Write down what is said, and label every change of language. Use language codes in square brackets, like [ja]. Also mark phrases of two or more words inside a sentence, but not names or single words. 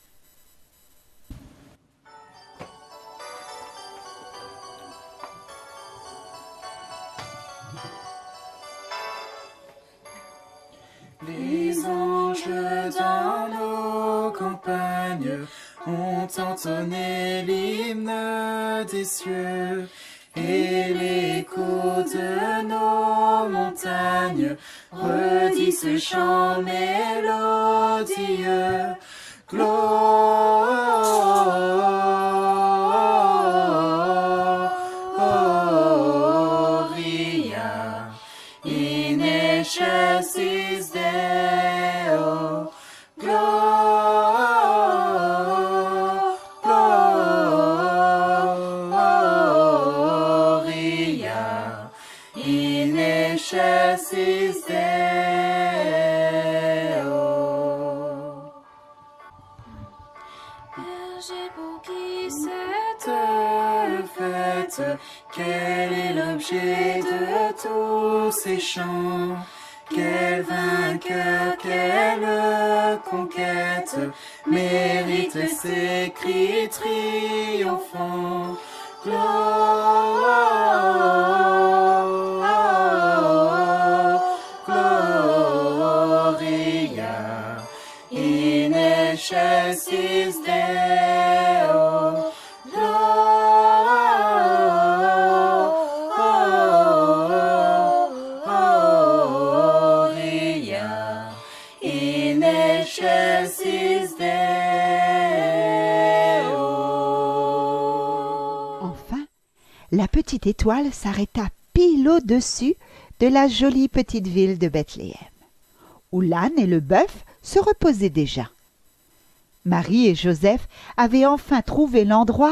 [fr] Les anges dans nos campagnes ont entonné l'hymne des cieux, et l'écho de nos montagnes redit ce chant mélodieux. [la] Gloria in excelsis Deo. Gloria in excelsis Deo. [fr] Berger pour qui cette fête, quel est l'objet de tous ces chants? Quel vainqueur, quelle conquête mérite ces cris triomphants? [la] Gloria in excelsis Deo. Gloria in excelsis Deo. [fr] Enfin, la petite étoile s'arrêta pile au-dessus de la jolie petite ville de Bethléem, où l'âne et le bœuf se reposaient déjà. Marie et Joseph avaient enfin trouvé l'endroit.